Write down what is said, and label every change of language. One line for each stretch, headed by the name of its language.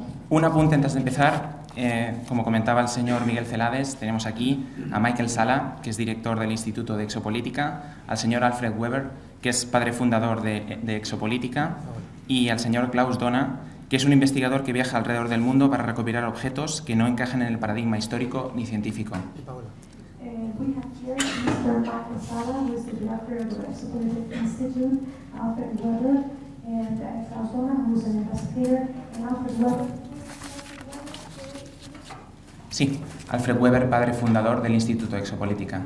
Spanish: Un apunte antes de empezar. Como comentaba el señor Miguel Celades, tenemos aquí a Michael Sala, que es director del Instituto de Exopolítica, al señor Alfred Weber, que es padre fundador de Exopolítica, y al señor Klaus Dona, que es un investigador que viaja alrededor del mundo para recopilar objetos que no encajan en el paradigma histórico ni científico.
English: We have here Mr. Michael Sala, who is the director of the Exopolitik Institute, Alfred Weber, and Klaus Donner, who is an investigator, and Alfred Weber.
Spanish: Sí, Alfred Weber, padre fundador del Instituto Exopolítica.